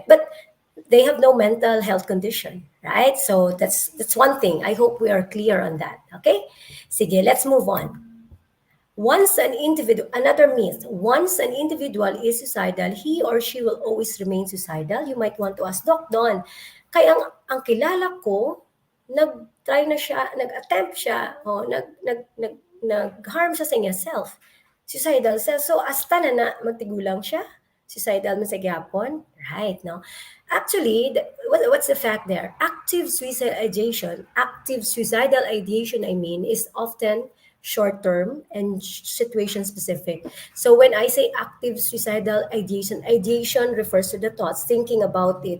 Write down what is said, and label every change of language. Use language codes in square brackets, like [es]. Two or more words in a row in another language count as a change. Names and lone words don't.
[en] But they have no mental health condition, right? So that's one thing. I hope we are clear on that. Okay, sige, let's move on. Another myth, once an individual is suicidal, he or she will always remain suicidal. You might want to ask, [hil] Doc Don, kaya ang kilala ko, nag-try na siya, nag-attempt siya, o nag-harm siya sa niya self. [en] Suicidal self. So, [hil] hasta na magtigulang siya. Suicidal man sa gyapon. [en] Right, no? Actually, what's the fact there? Active suicidal ideation, I mean, is often short term and situation specific. So when I say active suicidal ideation refers to the thoughts, thinking about it.